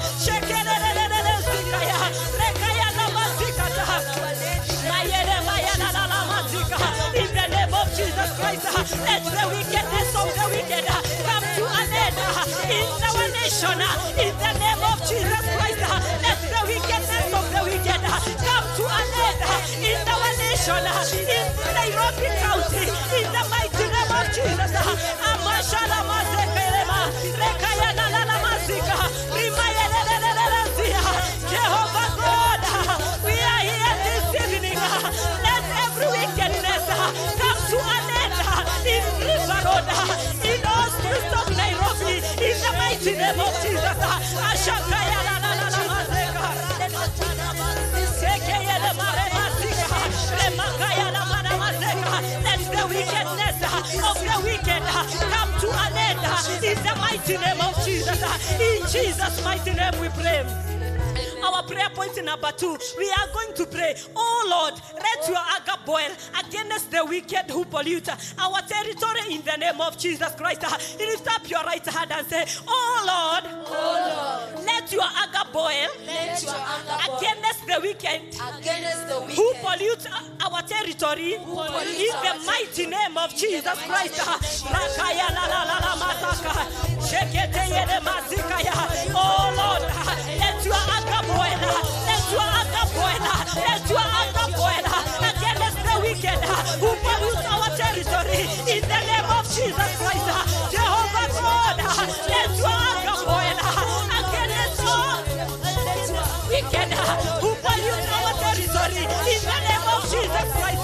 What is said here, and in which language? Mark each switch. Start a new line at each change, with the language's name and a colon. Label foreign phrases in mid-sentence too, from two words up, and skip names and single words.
English: In the name of Jesus Christ, let the wickedness of the wicked come to an end in our nation. In the name of Jesus Christ, let the wickedness of the wicked come to an end in our nation. In Nairobi County, in the mighty name of Jesus. Amashala mazekelema, rekayana la mazika, rimayelelelelelezia. Jehovah God, we are here this evening. Let every wickedness come to an end in River Road, in all streets of Nairobi, in the mighty name of Jesus. Ashakaya la la la la mazeka, sekeye le mare mazika, remakaya la mare mazeka. Let the wickedness of the wicked come to an end in the mighty name of Jesus. In Jesus' mighty name we pray. Our prayer point number 2, we are going to pray, oh Lord, let your anger boil against the wicked who pollute our territory in the name of Jesus Christ. Lift up your right hand and say, oh Lord, let your anger boil Let your anger boil against the wicked against the who wicked pollute our territory, in the mighty name of Jesus Christ. Rakaya la la la la mataka. Shekete yele mazikaya. Oh Lord, let your anger boil. Let your anger boil. Let your anger boil against the wicked who pollute our territory, in the name of Jesus Christ. Jehovah God, let your anger boil against all wicked who pollute our territory, in the name of Jesus Christ.